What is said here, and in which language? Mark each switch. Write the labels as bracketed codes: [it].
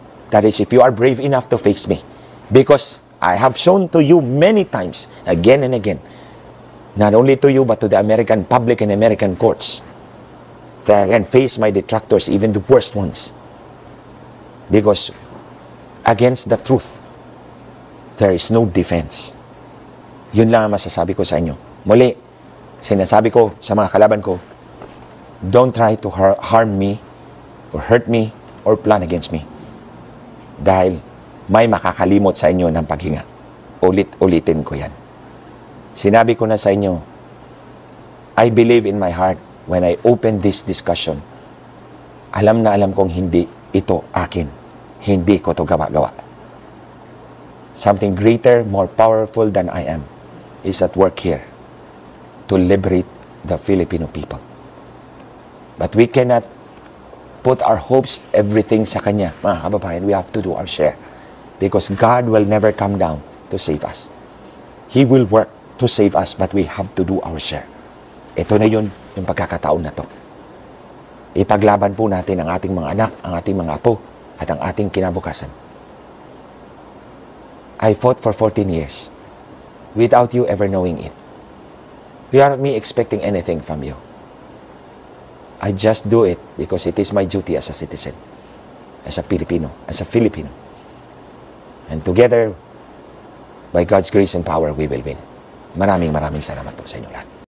[en] That is, if you are brave enough to face me. Because I have shown to you many times, again and again, not only to you, but to the American public and American courts, that I can face my detractors, even the worst ones. Because against the truth, there is no defense. [tl] Yun lang ang masasabi ko sa inyo. Muli, sinasabi ko sa mga kalaban ko, [en] don't try to harm me, or hurt me, or plan against me. [tl] Dahil may makakalimot sa inyo ng paghinga. Ulit-ulitin ko yan. Sinabi ko na sa inyo, [en] I believe in my heart when I open this discussion, [tl] alam na alam kong hindi ito akin. Hindi ko to gawa-gawa. [en] Something greater, more powerful than I am is at work here to liberate the Filipino people. But we cannot put our hopes, everything sa Kanya. Mga kababayan, we have to do our share. Because God will never come down to save us. He will work to save us, but we have to do our share. [tl] Ito na yun, yung pagkakataon na to. Ipaglaban po natin ang ating mga anak, ang ating mga apo, at ang ating kinabukasan. [en] I fought for 14 years without you ever knowing it. Without me expecting anything from you. I just do it because it is my duty as a citizen, as a Filipino, And together, by God's grace and power, we will win. [tl] Maraming salamat po sa inyo lahat.